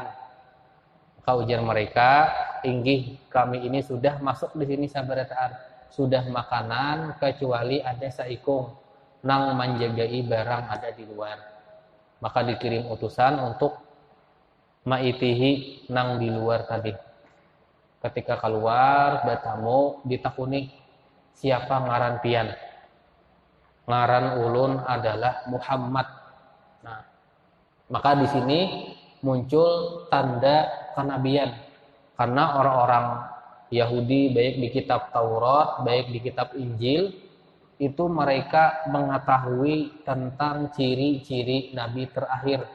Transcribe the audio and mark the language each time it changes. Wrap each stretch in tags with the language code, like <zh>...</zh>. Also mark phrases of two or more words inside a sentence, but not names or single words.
<bjn>Maka ujar mereka, inggih kami ini sudah masuk di sini sabarataan, sudah makanan kecuali ada saikung nang menjagai barang ada di luar. Maka dikirim utusan untuk maitihi nang di luar tadi. Ketika keluar bertamu ditakuni siapa ngaran pian. Ngaran ulun adalah Muhammad.</bjn> <id>Nah, maka di sini muncul tanda kenabian. Karena orang-orang Yahudi baik di kitab Taurat, baik di kitab Injil, itu mereka mengetahui tentang ciri-ciri Nabi terakhir.</id>